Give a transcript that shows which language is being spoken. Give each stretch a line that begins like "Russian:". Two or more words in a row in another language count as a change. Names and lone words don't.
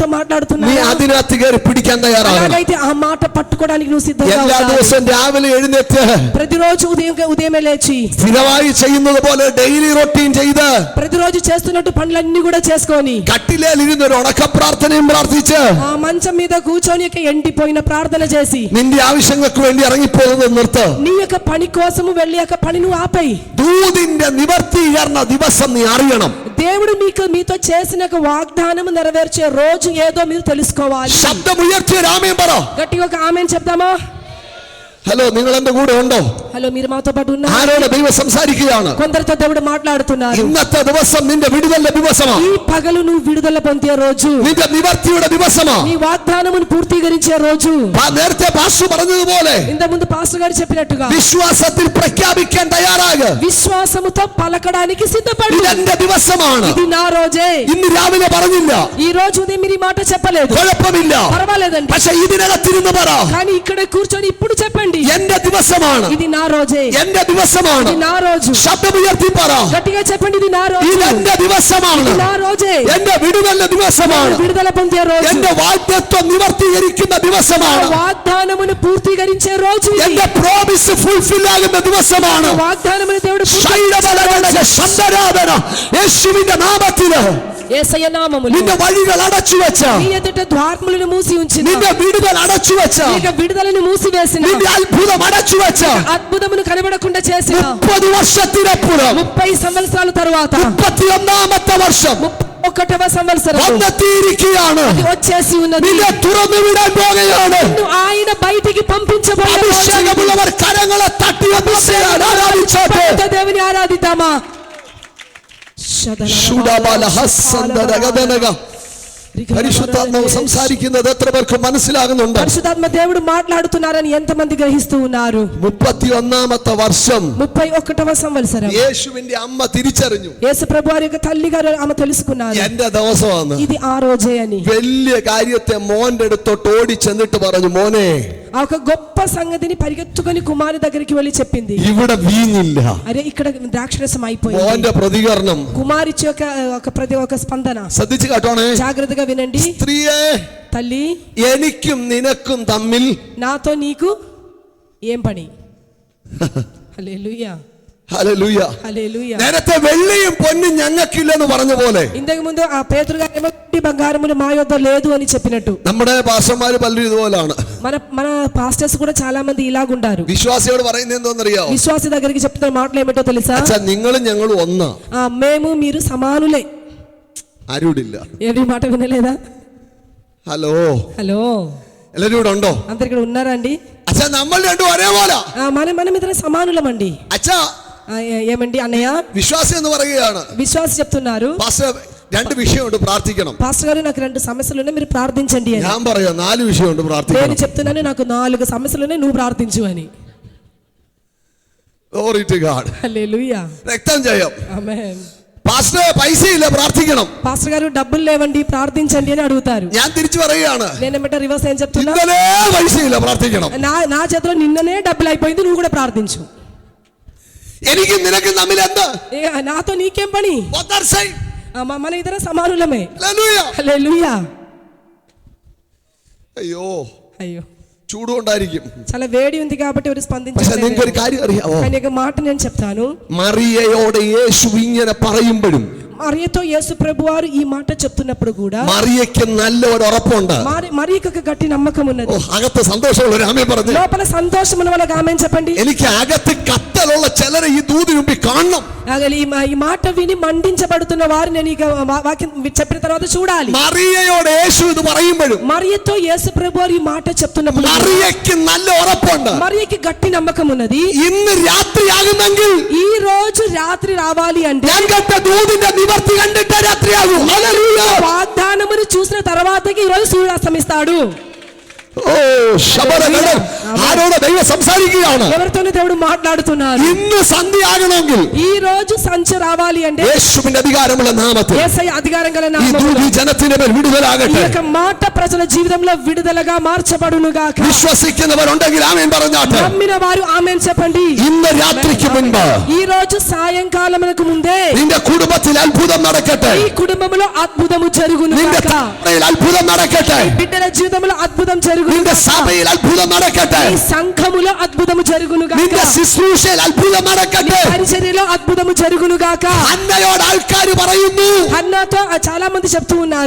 Malayalam: നീ
Telugu: మాట్లాడుతున్నాడా?
Malayalam: അതിനകത്ത് കയറി പിടിക്കാൻ തയ്യാറാണ്.
Telugu: అలాగైతే ఆ మాట పట్టుకోవడానికి నువ్వు సిద్ధంగా
Malayalam: എല്ലാ
Telugu: ఉండాలి.
Malayalam: ദിവസവും രാവിലെ എഴുന്നേറ്റ്
Telugu: ప్రతిరోజు ఉదయమే లేచి
Malayalam: സ്ഥിരമായി ചെയ്യുന്നത് പോലെ
English: daily routine
Malayalam: ചെയ്ത്
Telugu: ప్రతిరోజు చేస్తున్నట్టు పనులన్నీ కూడా చేసుకొని
Malayalam: കട്ടിലേൽ ഇരുന്ന് ഒരു ഉണക്ക പ്രാർത്ഥനയും പ്രാർത്ഥിച്ച്
Telugu: ఆ మంచం మీద కూర్చొని ఇక ఎండిపోయిన ప్రార్థన చేసి
Malayalam: നിന്റെ ആവശ്യങ്ങൾക്ക് വേണ്ടി ഇറങ്ങിപ്പോകുന്നത് നിർത്ത്.
Telugu: నీ యొక్క పని కోసము వెళ్ళి యొక్క పని నువ్వు ఆపేయి.
Malayalam: ദൂതിന്റെ നിവർത്തീകരണ ദിവസം നീ അറിയണം.
Telugu: దేవుడు మీతో చేసిన ఒక వాగ్దానము నెరవేర్చే రోజు ఏదో మీరు తెలుసుకోవాలి.
Malayalam: ശബ്ദമുയർത്തിയ രാമേൻ പറ.
Telugu: గట్టిగా ఒక ఆమేన్ చెప్దామా?
Malayalam: ഹലോ, നിങ്ങൾ എന്റെ കൂടെ ഉണ്ടോ?
Telugu: హలో, మీరు మాతో పాటు ఉన్నారు.
Malayalam: ആരോട് ദൈവം സംസാരിക്കുകയാണ്?
Telugu: కొందరితో దేవుడు మాట్లాడుతున్నారు.
Malayalam: ഇന്നത്തെ ദിവസം നിന്റെ വിടുതലിന്റെ ദിവസമാണ്.
Telugu: ఈ పగలు నువ్వు విడుదల పొందే రోజు,
Malayalam: നിന്റെ നിവർത്തിയുടെ ദിവസമാണ്.
Telugu: నీ వాగ్దానమును పూర్తీకరించే రోజు.
Malayalam: നേരത്തെ പാസ്റ്റർ പറഞ്ഞതുപോലെ
Telugu: ఇంత ముందు పాస్టర్ గారు చెప్పినట్టుగా
Malayalam: വിശ്വാസത്തിൽ പ്രഖ്യാപിക്കാൻ തയ്യാറാകുക.
Telugu: విశ్వాసముతో పలకడానికి సిద్ధపడు.
Malayalam: ഇതെന്റെ ദിവസമാണ്.
Telugu: ఇది నా రోజే.
Malayalam: ഇന്ന് രാവിലെ പറഞ്ഞില്ല,
Telugu: ఈ రోజు ఉదయం మీరు ఈ మాట చెప్పలేదు,
Malayalam: കുഴപ്പമില്ല.
Telugu: పర్వాలేదండి.
Malayalam: പക്ഷെ ഇതിനകത്തിരുന്ന് പറ,
Telugu: కానీ ఇక్కడ కూర్చొని ఇప్పుడు చెప్పండి,
Malayalam: എന്റെ ദിവസമാണ്,
Telugu: ఇది నా రోజే,
Malayalam: എന്റെ ദിവസമാണ്.
Telugu: ఇది నా రోజు.
Malayalam: ശബ്ദമുയർത്തി പറ,
Telugu: గట్టిగా చెప్పండి, ఇది నా రోజు,
Malayalam: ഇതെന്റെ ദിവസമാണ്,
Telugu: ఇది నా రోజే,
Malayalam: എന്റെ വിടുതലിന്റെ ദിവസമാണ്,
Telugu: విడుదల పొందే రోజు,
Malayalam: എന്റെ വാഗ്ദത്വം നിവർത്തീകരിക്കുന്ന ദിവസമാണ്,
Telugu: వాగ్దానమును పూర్తీకరించే రోజు,
Malayalam: എന്റെ
English: promise fulfil
Malayalam: ആകുന്ന ദിവസമാണ്.
Telugu: వాగ్దానమును దేవుడు
Malayalam: ശൈലബലങ്ങളുടെ ശബ്ദരാധന യേശുവിന്റെ നാമത്തില്
Telugu: యేసయ్య నామములో
Malayalam: നിന്റെ വഴികൾ അടച്ചു വെച്ച,
Telugu: నీ ఎదుట ద్వారములను మూసి ఉంచిన,
Malayalam: നിന്റെ വിടുതൽ അടച്ചു വെച്ച,
Telugu: నీకు విడుదలను మూసివేసిన,
Malayalam: നിന്റെ അത്ഭുതം അടച്ചു വെച്ച
Telugu: అద్భుతమును కనబడకుండా చేసిన
Malayalam: 30 വർഷത്തിനപ്പുറം
Telugu: 30 సంవత్సరాల తరువాత
Malayalam: 31ാമത്തെ വർഷം
Telugu: 31వ సంవత్సరం
Malayalam: വന്നെത്തിയിരിക്കുകയാണ്.
Telugu: వచ్చేసి ఉన్నది.
Malayalam: നിന്നെ തുറന്നു വിടാൻ പോകുകയാണ്.
Telugu: నిన్ను ఆయన బయటికి పంపించబోయే రోజు.
Malayalam: അഭിഷേകമുള്ളവർ കരങ്ങളെ തട്ടി ആരാധിച്ചോട്ടെ.
Telugu: దేవుని ఆరాధిద్దామా.
Malayalam: പരിശുദ്ധാത്മാവ് സംസാരിക്കുന്നത് എത്ര പേർക്ക് മനസ്സിലാകുന്നുണ്ട്?
Telugu: పరిశుద్ధాత్మ దేవుడు మాట్లాడుతున్నారని ఎంతమంది గ్రహిస్తూ ఉన్నారు?
Malayalam: 31ാമത്തെ വർഷം
Telugu: 31వ సంవత్సరం
Malayalam: യേശുവിന്റെ അമ്മ തിരിച്ചറിഞ്ഞു,
Telugu: యేసు ప్రభువారి యొక్క తల్లి గారు ఆమె తెలుసుకున్నారు,
Malayalam: എന്റെ ദിവസമാണ്.
Telugu: ఇది ఆ రోజే అని.
Malayalam: വലിയ കാര്യത്തെ മോന്റെ അടുത്തോട്ട് ഓടി ചെന്നിട്ട് പറഞ്ഞു, മോനെ
Telugu: ఆ ఒక గొప్ప సంగతిని పరిగెత్తుకొని కుమారి దగ్గరికి వెళ్ళి చెప్పింది,
Malayalam: ഇവിടെ വീഞ്ഞില്ല.
Telugu: అరే ఇక్కడ ద్రాక్షరసం అయిపోయింది.
Malayalam: മോന്റെ പ്രതികരണം
Telugu: కుమారి ఒక స్పందన
Malayalam: ശ്രദ്ധിച്ചു കേട്ടോണേ.
Telugu: జాగ్రత్తగా వినండి.
Malayalam: സ്ത്രീയെ,
Telugu: తల్లి,
Malayalam: എനിക്കും നിനക്കും തമ്മിൽ
Telugu: నాతో నీకు ఏం పని? హల్లెలూయా,
Malayalam: ഹല്ലേലൂയ.
Telugu: హల్లెలూయా.
Malayalam: നേരത്തെ വെള്ളിയും പൊന്നും ഞങ്ങൾക്കില്ലെന്ന് പറഞ്ഞ പോലെ
Telugu: ఇంతకు ముందు ఆ పేతురు గారు ఏమంటే బంగారములు మా యొద్ద లేదు అని చెప్పినట్టు
Malayalam: നമ്മുടെ പാസ്റ്റർമാര് പലരും ഇതുപോലാണ്.
Telugu: మన పాస్టర్స్ కూడా చాలా మంది ఇలాగుంటారు.
Malayalam: വിശ്വാസിയോട് പറയുന്നത് എന്തോന്നറിയാവോ?
Telugu: విశ్వాసి దగ్గరికి చెప్తున్న మాటలు ఏమిటో తెలుసా?
Malayalam: അച്ഛാ, നിങ്ങളും ഞങ്ങളും ഒന്നാ,
Telugu: మేము మీరు సమానులే.
Malayalam: ആരുമില്ല.
Telugu: ఏవి మాట వినలేదా?
Malayalam: ഹലോ,
Telugu: హలో,
Malayalam: എല്ലാരും ഇവിടെ ഉണ്ടോ?
Telugu: అందరు ఇక్కడ ఉన్నారా అండి?
Malayalam: അച്ഛാ, നമ്മൾ രണ്ടും ഒരേപോലെ.
Telugu: మనం ఇద్దరం సమానులమండి.
Malayalam: അച്ഛാ,
Telugu: ఏమండి అన్నయ్య?
Malayalam: വിശ്വാസി എന്ന് പറയുകയാണ്.
Telugu: విశ్వాసి చెప్తున్నారు,
Malayalam: പാസ്റ്റർ, 2 വിഷയമുണ്ട്, പ്രാർത്ഥിക്കണം.
Telugu: పాస్టర్ గారు నాకు 2 సమస్యలు ఉన్నాయి, మీరు ప్రార్థించండి అని.
Malayalam: ഞാൻ പറയാം 4 വിഷയമുണ്ട്,
Telugu: నేను
Malayalam: പ്രാർത്ഥിക്കണം.
Telugu: చెప్తున్నాను నాకు 4 సమస్యలు ఉన్నాయి, నువ్వు ప్రార్థించు అని.
English: Glory to God.
Telugu: హల్లెలూయా,
Malayalam: രക്തം ജയം.
Telugu: ఆమేన్.
Malayalam: പാസ്റ്റർ, പൈസയില്ല, പ്രാർത്ഥിക്കണം.
Telugu: పాస్టర్ గారు డబ్బులు లేవండి ప్రార్థించండి అని అడుగుతారు.
Malayalam: ഞാൻ തിരിച്ചു പറയുകയാണ്,
Telugu: నేనేమంటే రివర్స్ ఏం చెప్తున్నా,
Malayalam: ഇന്നലെ പൈസയില്ല, പ്രാർത്ഥിക്കണം.
Telugu: నా చేతిలో నిన్ననే డబ్బులు అయిపోయింది, నువ్వు కూడా ప్రార్థించు.
Malayalam: എനിക്കും നിനക്കും തമ്മിൽ എന്താ?
Telugu: నాతో నీకేం పని? మన ఇద్దరం సమానులమే. హల్లెలూయా.
Malayalam: അയ്യോ,
Telugu: అయ్యో,
Malayalam: ചൂടുകൊണ്ടായിരിക്കും.
Telugu: చాలా వేడి ఉంది కాబట్టి ఎవరు
Malayalam: പക്ഷെ
Telugu: స్పందించలేదు.
Malayalam: നിങ്ങൾക്ക് ഒരു കാര്യം അറിയാമോ?
Telugu: కానీ ఒక మాట నేను చెప్తాను.
Malayalam: മറിയയോട് യേശു ഇങ്ങനെ പറയുമ്പോഴും
Telugu: మరియతో యేసు ప్రభువారు ఈ మాట చెప్తున్నప్పుడు కూడా
Malayalam: മറിയയ്ക്ക് നല്ല ഒരു ഉറപ്പുണ്ട്.
Telugu: మరియకు ఒక గట్టి నమ్మకం ఉన్నది.
Malayalam: അകത്ത് സന്തോഷമുള്ള ഒരു ആമേൻ പറഞ്ഞു.
Telugu: లోపల సంతోషం ఉన్న వాళ్ళకి ఆమేన్ చెప్పండి.
Malayalam: എനിക്ക് അകത്ത് കത്തലുള്ള ചിലരെ ഈ ദൂതിന് മുമ്പിൽ കാണണം.
Telugu: ఈ మాట విని మండించబడుతున్న వారు నేను ఇక వాక్యం చెప్పిన తర్వాత చూడాలి.
Malayalam: മറിയയോട് യേശു ഇത് പറയുമ്പോഴും
Telugu: మరియతో యేసు ప్రభువారు ఈ మాట చెప్తున్నప్పుడు
Malayalam: മറിയയ്ക്ക് നല്ല ഉറപ്പുണ്ട്.
Telugu: మరియకి గట్టి నమ్మకం ఉన్నది.
Malayalam: ഇന്ന് രാത്രിയാകുമെങ്കിൽ
Telugu: ఈ రోజు రాత్రి రావాలి అంటే
Malayalam: ഞാൻ കേട്ട ദൂതിന്റെ നിവർത്തി കണ്ടിട്ട് രാത്രിയാകും. ഹല്ലേലൂയ.
Telugu: వాగ్దానమును చూసిన తర్వాతకి ఈ రోజు సూర్యుడు అస్తమిస్తాడు.
Malayalam: ഓ, ശബരഗണം. ആരോട് ദൈവം സംസാരിക്കുകയാണ്?
Telugu: ఎవరితోనే దేవుడు మాట్లాడుతున్నారు.
Malayalam: ഇന്ന് സന്ധ്യയാകണമെങ്കിൽ
Telugu: ఈ రోజు సంచ రావాలి అంటే
Malayalam: യേശുവിന്റെ അധികാരമുള്ള നാമത്തിൽ
Telugu: యేసయ్య అధికారం గల
Malayalam: ഈ
Telugu: నామములో
Malayalam: ദൂതി ജനത്തിന്റെ മേൽ
Telugu: ఈ
Malayalam: വിടുതലാകട്ടെ.
Telugu: యొక్క మాట ప్రజల జీవితంలో విడుదలగా మార్చబడును గాక.
Malayalam: വിശ്വസിക്കുന്നവരുണ്ടെങ്കിൽ ആമേൻ പറഞ്ഞാട്ടെ.
Telugu: నమ్మిన వారు ఆమేన్ చెప్పండి.
Malayalam: ഇന്ന് രാത്രിക്ക് മുൻപ്
Telugu: ఈ రోజు సాయంకాలమునకు ముందే
Malayalam: നിന്റെ കുടുംബത്തിൽ അത്ഭുതം നടക്കട്ടെ.
Telugu: ఈ కుటుంబములో అద్భుతము జరుగును
Malayalam: നിന്റെ
Telugu: గాక.
Malayalam: തലമുറയിൽ അത്ഭുതം നടക്കട്ടെ.
Telugu: బిడ్డల జీవితంలో అద్భుతం జరుగును
Malayalam: നിന്റെ
Telugu: గాక.
Malayalam: സഭയിൽ അത്ഭുതം നടക്കട്ടെ.
Telugu: ఈ సంఘములో అద్భుతము జరుగును గాక.
Malayalam: നിന്റെ ശുശ്രൂഷയിൽ അത്ഭുതം നടക്കട്ടെ.
Telugu: పరిచర్యలో అద్భుతము జరుగును గాక.
Malayalam: അന്നയോട് ആൾക്കാർ പറയുന്നു,
Telugu: హన్నాతో చాలా మంది చెప్తూ ఉన్నారు,